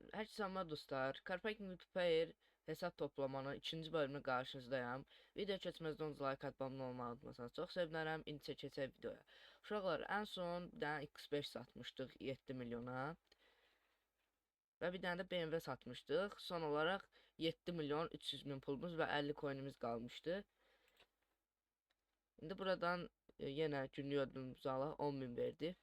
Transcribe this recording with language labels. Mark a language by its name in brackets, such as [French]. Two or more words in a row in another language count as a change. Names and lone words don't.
[Turkish] Herkese selamlar dostlar. Carpacking Multiplayer hesap toplamanın ikinci bölümüne karşınızdayım. [Azerbaijani] Video keçməzdən önce like atmamı olmağı unutmasanız çox sevinirim. İndi keçək videoya. Uşaqlar, en son bir dənə X5 satmışdıq 7 milyona. Və bir dənə də BMW satmışdıq. [Turkish] Son olarak [Azerbaijani] 7 milyon 300 bin pulumuz və 50 coinimiz qalmışdı. İndi buradan yenə [Turkish] günlük ödülümüzü [Azerbaijani] alaq 10 bin verdi.